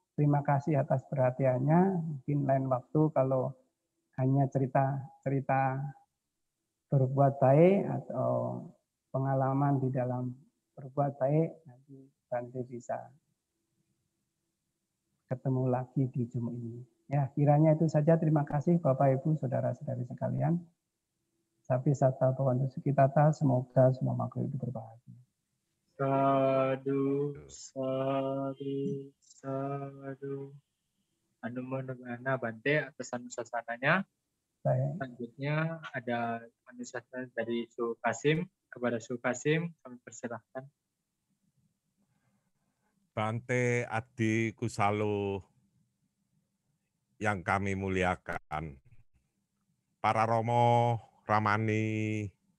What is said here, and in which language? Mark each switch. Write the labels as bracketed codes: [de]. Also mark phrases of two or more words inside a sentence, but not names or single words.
[id] Terima kasih atas perhatiannya. Mungkin lain waktu kalau hanya cerita berbuat baik atau pengalaman di dalam berbuat baik, nanti Bante bisa ketemu lagi di Zoom ini. Ya, kiranya itu saja. Terima kasih Bapak Ibu, saudara-saudari sekalian. [pi] Sapi sata Bawantu Sukitata, [id] semoga semua makhluk itu berbahagia. [pi] Sadu, sadu, sadu. [id] Anumodana Bante atas anusasananya. Baik. Selanjutnya ada anusasana dari Su Kasim. Kepada Su Kasim, kami persilahkan. Bante Adi Kusalo yang kami muliakan, para Romo, Ramani